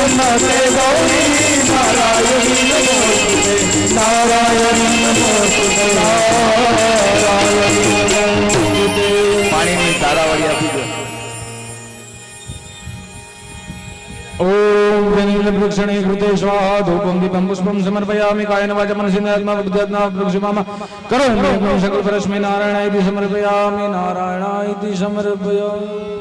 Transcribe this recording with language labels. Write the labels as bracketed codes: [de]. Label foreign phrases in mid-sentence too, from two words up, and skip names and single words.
[sa] नमस्ते गौरी नारायणी नमोस्तुते नारायणी नमोस्तुते नारायणी नमोस्तुते [gu] પાણીની તારાવળી આપી દો [sa] ओम वेनिल वृक्षणे कृते स्वाहा धूपं दीपं पुष्पं समर्पयामि कायेन वाचा मनसेन्द्रियात्मा बुद्ध्यात्मा वृक्षमाम करोमि सकल परस्मै नारायणाय समर्पयामि नारायणाय समर्पयामि